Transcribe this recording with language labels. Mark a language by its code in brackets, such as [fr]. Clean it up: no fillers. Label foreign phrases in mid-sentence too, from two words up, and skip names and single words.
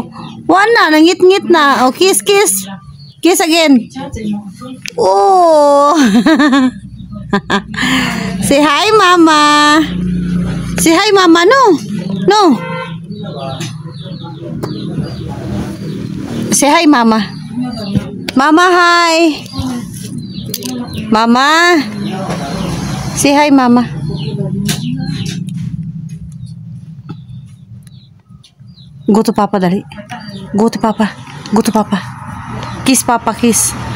[tl] Wala, nangit-ngit na. [en] Oh, kiss. Kiss again. Oh. Say hi, mama. Say hi, mama. No. Say hi, mama. Mama, hi. Mama. Say hi, mama. Go to papa, dali. Go to papa. Kiss papa, kiss.